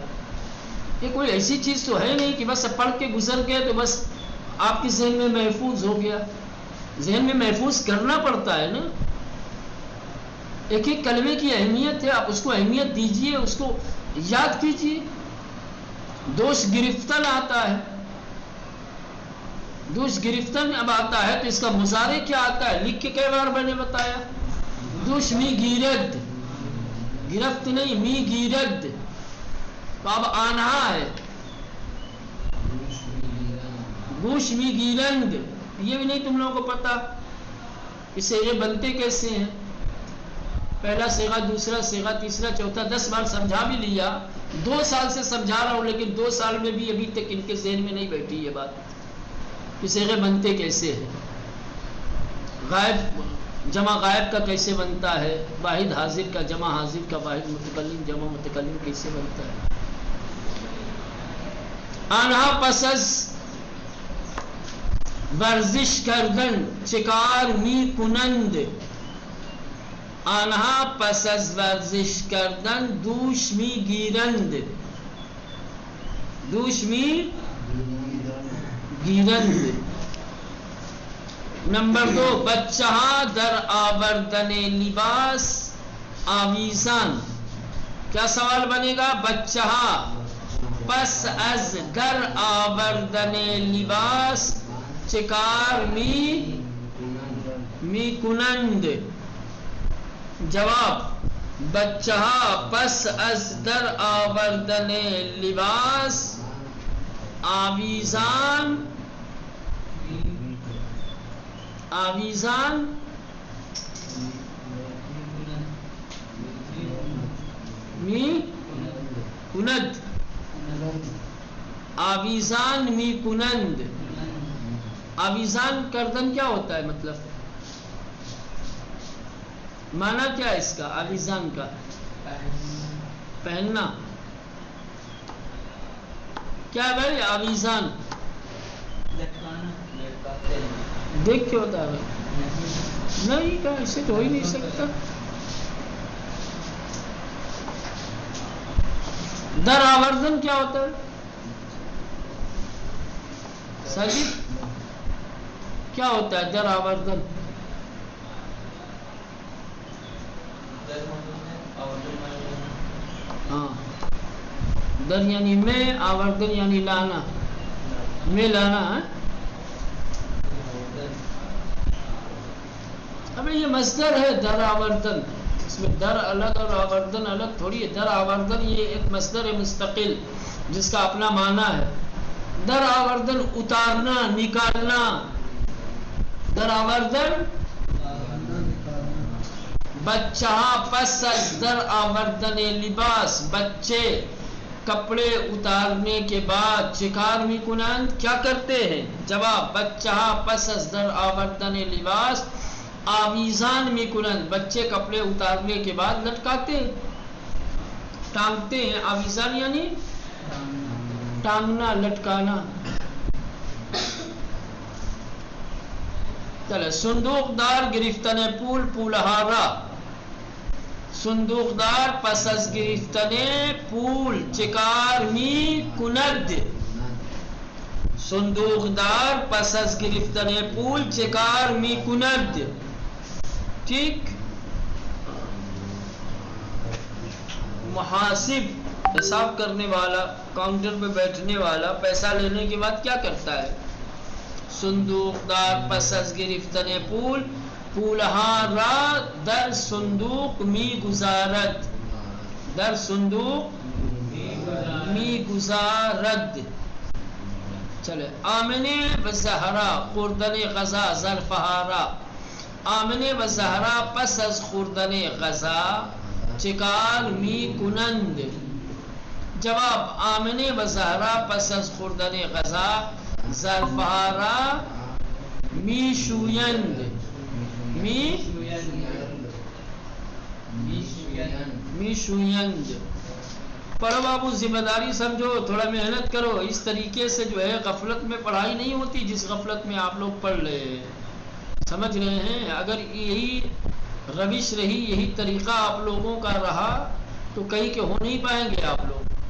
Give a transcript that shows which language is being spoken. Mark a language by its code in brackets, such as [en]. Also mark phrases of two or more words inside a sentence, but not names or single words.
[ur] یہ کوئی ایسی چیز تو ہے نہیں کہ بس پڑھ کے گزر گئے تو بس آپ کے ذہن میں محفوظ ہو گیا. ذہن میں محفوظ کرنا پڑتا ہے نا. ایک ایک کلمے کی اہمیت ہے، آپ اس کو اہمیت دیجئے، اس کو یاد کیجئے. [fa] دوش گرفتن [ur] آتا ہے، [fa] دوش گرفتن [ur] اب آتا ہے تو اس کا مضارع کیا آتا ہے، لکھ کے کئی بار میں نے بتایا. [fa] دوش می گیرد، گرفت نہیں، می گیرد. [ur] تو اب آنہا ہے، [fa] گوش می گیرند. [ur] یہ بھی نہیں تم لوگوں کو پتا کہ صیغے بنتے کیسے ہیں، پہلا صیغہ، دوسرا صیغہ، تیسرا، چوتھا، 10 بار سمجھا بھی لیا. 2 سال سے سمجھا رہا ہوں لیکن 2 سال میں بھی ابھی تک ان کے ذہن میں نہیں بیٹھی یہ بات کہ صیغے بنتے کیسے ہیں. غائب جمع غائب کا کیسے بنتا ہے، واحد حاضر کا جمع حاضر کا، واحد متکلم جمع متکلم کیسے بنتا ہے. [fa] آنہا پس از ورزش کردن چکار می کنند. آنها پس از ورزش کردن دوش می گیرند. دوش می گیرند. نمبر 2 بچہ در آوردن لباس آویزان. [ur] کیا سوال بنے گا؟ [fa] بچہ پس از در آوردن لباس چکار می کنند. جواب بچہ پس از در آوردن لباس آویزان می کند. آویزان می کنند. آویزان کردن [ur] کیا ہوتا ہے؟ مطلب معنی کیا ہے اس کا؟ آویزان کا پہننا. کیا ہے بھائی آویزان؟ دیکھ کے ہوتا ہے نہیں کیا؟ اسے تو ہو ہی نہیں سکتا. [fa] در آوردن [ur] کیا ہوتا ہے ساجد؟ کیا ہوتا ہے [fa] در آوردن؟ [ur] ہاں در یعنی میں، آوردن یعنی لانا. میں لانا ہے. اب یہ مصدر ہے [fa] در آوردن. [ur] اس میں در الگ اور آوردن الگ تھوڑی ہے. [fa] در آوردن [ur] یہ ایک مصدر ہے مستقل جس کا اپنا معنی ہے. [fa] در آوردن [ur] اتارنا، نکالنا. [fa] در آوردن بچہ پس از در آوردن لباس [ur] بچے کپڑے اتارنے کے بعد [fa] چکار می کنند [ur] کیا کرتے ہیں؟ [fa] جواب بچہ پس از در آوردن لباس آویزان می کنند. [ur] بچے کپڑے اتارنے کے بعد لٹکاتے ہیں، ٹانگتے ہیں. آویزان یعنی ٹانگنا، لٹکانا. [fa] چلے صندوق دار گرفتن پول پولہارا. صندوق دار پس از گرفتن پول چکار می کند. صندوق دار پس از گرفتن پول چکار می کند. [ur] ٹھیک. محاسب حساب کرنے والا، کاؤنٹر پہ بیٹھنے والا پیسہ لینے کے بعد کیا کرتا ہے؟ [fa] صندوق دار پس از گرفتن پول پولہا را در صندوق می گزارد. در صندوق می گزارد. چلے آمنے و زہرا خوردن غذا ظرفہارا. آمنے و زہرا پس از خوردن غذا چکار می کنند. جواب آمنے و زہرا پس از خوردن غذا ظرفہارا می شویند. می شویند. [ur] پڑھو بابو، ذمہ داری سمجھو، تھوڑا محنت کرو. اس طریقے سے جو ہے غفلت میں پڑھائی نہیں ہوتی جس غفلت میں آپ لوگ پڑھ رہے ہیں. سمجھ رہے ہیں؟ اگر یہی روش رہی، یہی طریقہ آپ لوگوں کا رہا تو کہیں کہ ہو نہیں پائیں گے آپ لوگ.